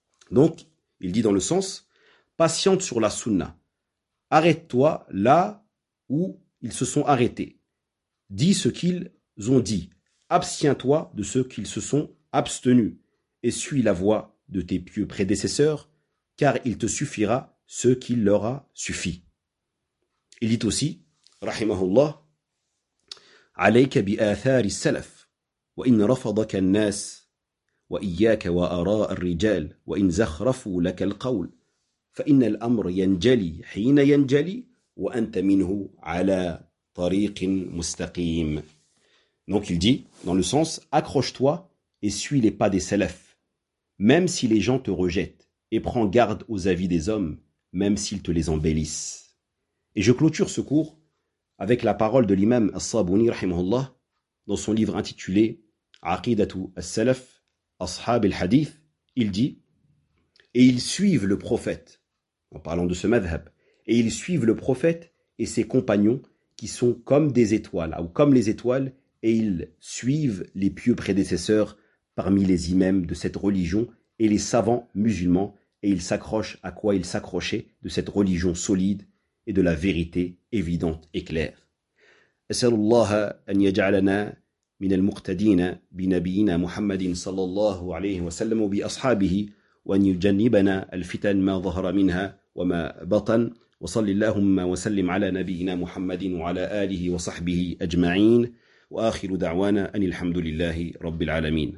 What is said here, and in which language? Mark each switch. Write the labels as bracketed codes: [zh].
[fr] Donc il dit dans le sens: patiente sur la sunna, arrête-toi là où ils se sont arrêtés, dis ce qu'ils ont dit, abstiens-toi de ce qu'ils se sont abstenus et suis la voie de tes pieux prédécesseurs, car il te suffira ce qu'il leur a suffi. [ar] Il dit aussi rahimahullah: عليك بآثار السلف وإن رفضك الناس وإياك وآراء الرجال وإن زخرفوا لك القول فإن الأمر ينجلي حين ينجلي وأنت منه على طريق مستقيم. [fr] Donc il dit dans le sens: accroche-toi et suis les pas des salafs, même si les gens te rejettent, et prends garde aux avis des hommes, même s'ils te les embellissent. Et je clôture ce cours avec la parole de l'imam As-Sabuni rahimahullah dans son livre intitulé Aqidatu As-Salaf Ashab al-Hadith. Il dit: et ils suivent le prophète, en parlant de ce madhhab, et ils suivent le prophète et ses compagnons qui sont comme des étoiles, ou comme les étoiles, et ils suivent les pieux prédécesseurs parmi les imams de cette religion et les savants musulmans, et ils s'accrochent à quoi ils s'accrochaient de cette religion solide et de la vérité évidente et claire. [ar] أسأل الله أن يجعلنا من المقتدين بنبينا محمد صلى الله عليه وسلم وبأصحابه وأن يجنبنا الفتن ما ظهر منها وما بطن وصلي اللهم وسلم على نبينا محمد وعلى آله وصحبه أجمعين وآخر دعوانا أن الحمد لله رب العالمين.